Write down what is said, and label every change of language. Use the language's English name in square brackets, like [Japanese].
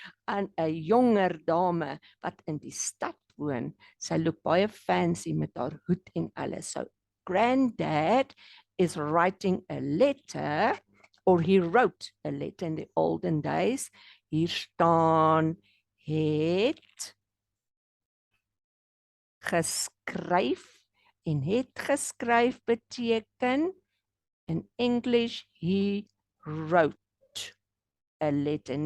[Afrikaans] Aan 'n jonger dame wat in die stad woon. Sy [English] look baie fancy [Afrikaans] met haar hoed en alles. [English] So granddad is writing a letter, or he wrote a letter in the olden days. [Afrikaans] Hier staan het geskryf, en het geskryf beteken [English] in English he wrote a letter.